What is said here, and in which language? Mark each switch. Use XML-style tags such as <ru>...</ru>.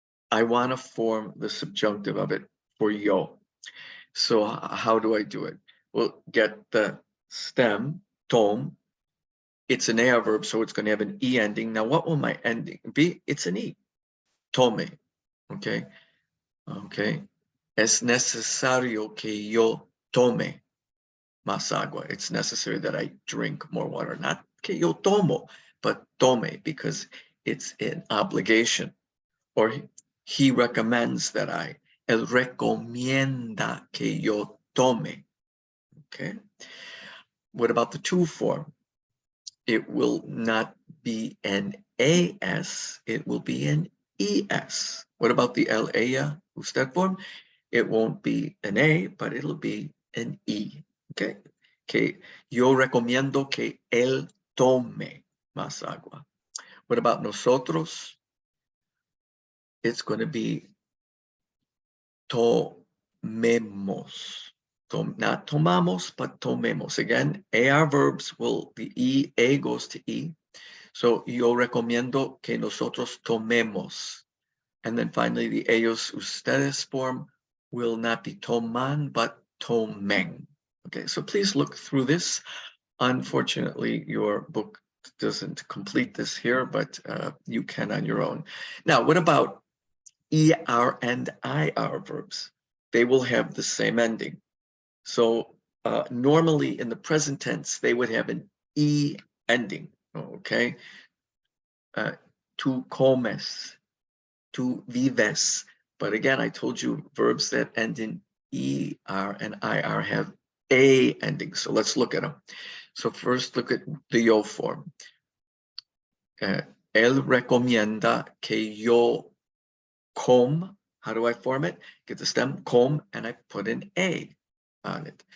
<en>I want to form the subjunctive of it for yo. So how do I do it? Well, get the stem, tom. It's an AR verb, so it's going to have an E ending. Now, what will my ending be? It's an E. Tome. Okay. Okay.</en> <es>Es necesario que yo tome más agua.</es> <en>It's necessary that I drink more water. Not</en> <es>que yo tomo,</es> <en>but tome, because it's an obligation. Or he recommends that I.</en> <es>Él recomienda que yo tome.</es> <en>Okay. What about the to form? It will not be an AS, it will be an ES. What about the el, ella, usted form? It won't be an A, but it'll be an E. Okay.</en> <es>Que yo recomiendo que él tome más agua.</es> <en>What about nosotros? It's going to be tomemos. Not tomamos, but tomemos. Again, AR verbs will, the E, A goes to E.</en> <es>So yo recomiendo que nosotros tomemos.</es> <en>And then finally, the ellos, ustedes form will not be toman, but tomen. Okay, so please look through this. Unfortunately, your book doesn't complete this here, but you can on your own. Now, what about ER and IR verbs? They will have the same ending. So normally in the present tense, they would have an E ending, okay?</en> <es>Tu comes, tu vives.</es> <en>But again, I told you verbs that end in ER and IR have A ending. So let's look at them. So first look at the yo form.</en> <es>Él recomienda que yo com.</es> <en>How do I form it? Get the stem com and I put an A on it.</en>